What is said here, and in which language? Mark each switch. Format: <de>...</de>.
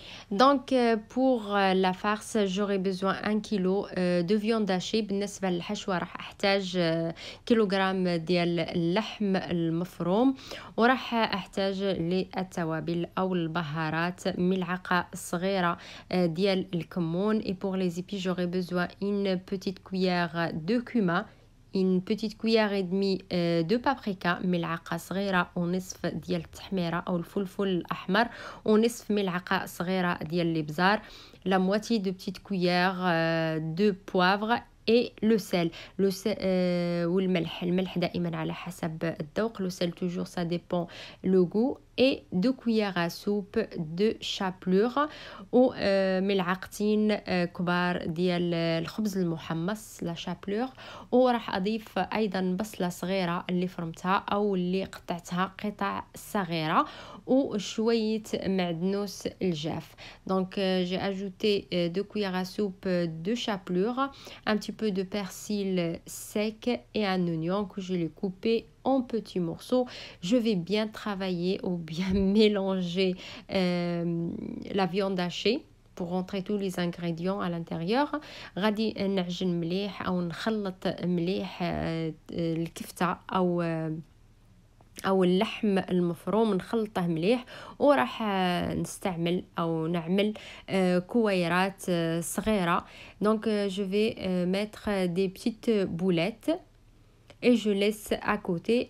<fr>Donc, pour la farce, j'aurai besoin 1 كيلو de viande hachée.</fr> <ar>بالنسبة للحشوة راح أحتاج كيلوغرام ديال اللحم المفروم، وراح أحتاج للتوابل أو البهارات ملعقة صغيرة ديال الكمون.</ar> <fr>Et pour les épices, j'aurai besoin une petite cuillère de cumin, une petite cuillère et demie de paprika،</fr> <ar>ملعقة صغيرة ونصف ديال التحميرة أو الفلفل الأحمر، ونصف ملعقة صغيرة ديال الإبزار،</ar> <fr>la moitié de petite cuillère de poivre et le sel.</fr> <ar>والملح دائما على حسب الذوق.</ar> <fr>Le sel toujours ça dépend le goût. Et 2 cuillères à soupe de chapelure</fr> <ar>وملعقتين كبار ديال الخبز المحمص لا شابلور. وراح أضيف أيضا بصلة صغيرة اللي فرمتها أو اللي قطعتها قطع صغيرة وشوية معدنوس الجاف.</ar> <fr>Donc j'ai ajouté 2 cuillères à soupe de chapelure, un petit peu de persil sec et un oignon que je l'ai coupé en petits morceaux. Je vais bien travailler ou bien mélanger la viande hachée pour rentrer tous les ingrédients à l'intérieur.</fr> <ar>غادي نعجن مليح أو نخلط مليح الكفتة أو اللحم المفروم، نخلطه مليح وراح نستعمل أو نعمل كويرات صغيرة.</ar> <fr>Donc je vais mettre des petites boulettes et je laisse à côté.</fr>